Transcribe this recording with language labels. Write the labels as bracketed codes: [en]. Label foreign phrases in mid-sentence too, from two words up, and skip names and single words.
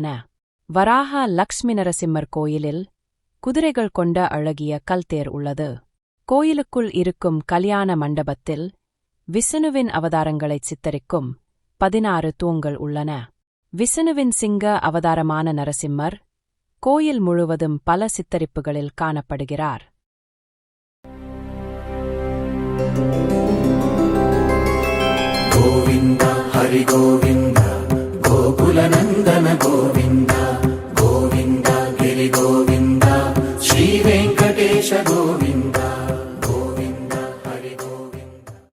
[ta] வராக லக்ஷ்மி நரசிம்மர் கோயிலில் குதிரைகள் கொண்ட அழகிய கல்தேர் உள்ளது. கோயிலுக்குள் இருக்கும் கல்யாண மண்டபத்தில் விஷ்ணுவின் அவதாரங்களைச் சித்தரிக்கும் 16 தூண்கள் உள்ளன. விஷ்ணுவின் சிங்க அவதாரமான நரசிம்மர் கோயில் முழுவதும் பல சித்தரிப்புகளில் காணப்படுகிறார். [sa] गोविन्द हरि गोविन्द गोकुलनन्दन गोविन्द गोविन्द गिरि गोविन्द श्रीवेङ्कटेश गोविन्द गोविन्द हरि गोविन्द.